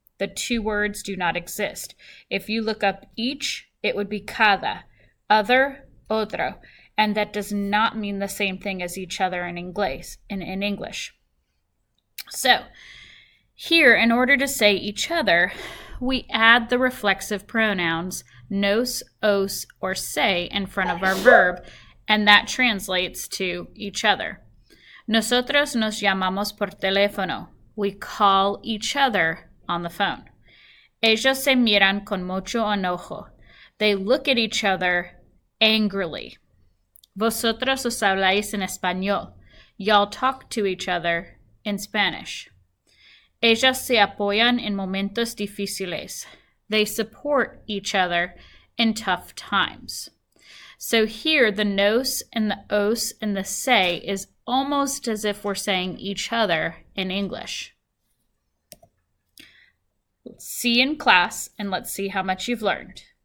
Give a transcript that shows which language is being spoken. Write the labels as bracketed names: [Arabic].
[English] The two words do not exist. If you look up each, it would be cada, other, otro, and that does not mean the same thing as each other in English. So here, in order to say each other, we add the reflexive pronouns nos, os, or se in front of our verb, and that translates to each other. [Spanish] Nosotros nos llamamos por teléfono. [English] We call each other on the phone. [Spanish] Ellos se miran con mucho enojo. [English] They look at each other angrily. [Spanish] Vosotros os habláis en español. [English] Y'all talk to each other in Spanish. [Spanish] Ellas se apoyan en momentos difíciles. [English] They support each other in tough times. So here, the nos and the os and the se is almost as if we're saying each other in English. Let's see you in class, and let's see how much you've learned.